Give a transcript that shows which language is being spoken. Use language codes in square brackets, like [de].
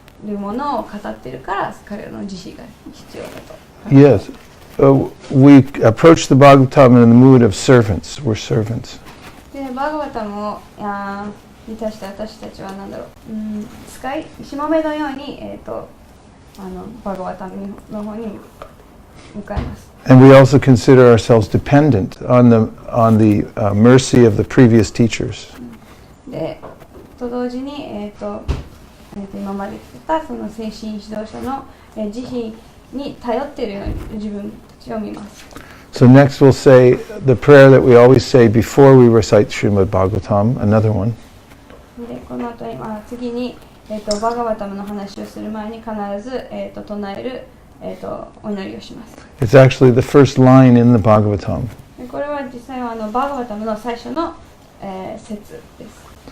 [ja] るものを語ってるから彼らの慈悲が必要だと。 [en] Yes. We approach the Bhagavatam in the mood of servants. We're servants. [ja] でバーガバタムをに対して私たちは何だろう、しもべのように、バーガバタムの方に向かいます。 [en] And we also consider ourselves dependent on the mercy of the previous teachers. [ja] でと同時に、今まで来たその精神指導者の慈悲に頼っているように自分たちを見ます。 [en] So next we'll say the prayer that we always say before we recite Srimad Bhagavatam, another one. [ja] でこの後次に、バーガバタムの話をする前に必ず、唱える、お祈りをします。 [en] It's actually the first line in the Bhagavatam. [ja] でこれは実際はバーガバタムの最初の、説です。